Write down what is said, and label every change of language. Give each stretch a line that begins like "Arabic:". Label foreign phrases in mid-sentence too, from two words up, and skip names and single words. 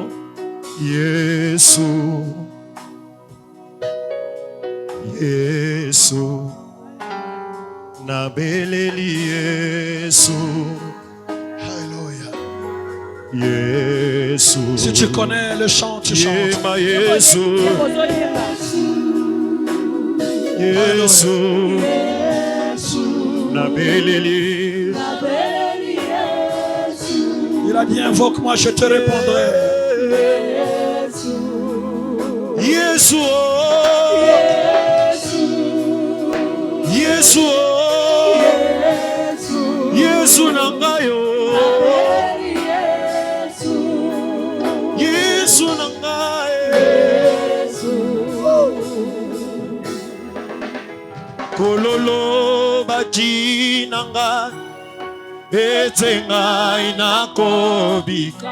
Lingala: Yesu, Yesu, nabeleli Yesu. Alléluia. Yesu.
French: Si tu connais le chant, tu chantes.
Lingala: Yesu, Yesu, nabeleli.
French: Il a dit invoque-moi, je te répondrai.
Lingala: Yesu, Yesu, Yesu nangayo, Yesu nangayo, kololo baji nanga, etenga inakobika,